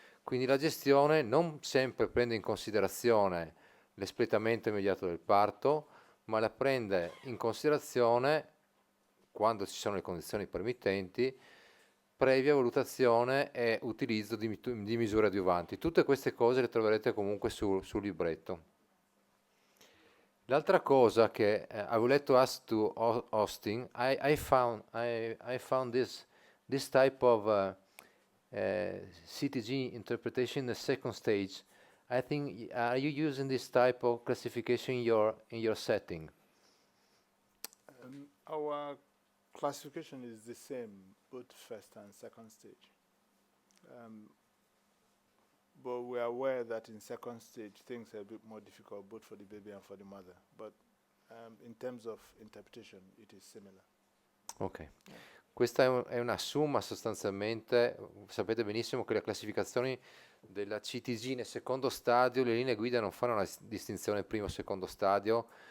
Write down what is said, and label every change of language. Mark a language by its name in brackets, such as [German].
[Italian] Quindi la gestione non sempre prende in considerazione l'espletamento immediato del parto, ma la prende in considerazione, quando ci sono le condizioni permittenti, previa valutazione e utilizzo di misure adiuvanti. Tutte queste cose le troverete comunque sul libretto. L'altra cosa che [English] I would like to ask to Austin, I found this type of CTG interpretation in the second stage. I think, are you using this type of classification in your setting? Our classification is the same, both first and second stage. But we are aware that in second stage things are a bit more difficult both for the baby and for the mother. But in terms of interpretation, it is similar. Ok. [Italian] Questa è una somma sostanzialmente, sapete benissimo che le classificazioni della CTG nel secondo stadio, le linee guida non fanno una distinzione primo e secondo stadio,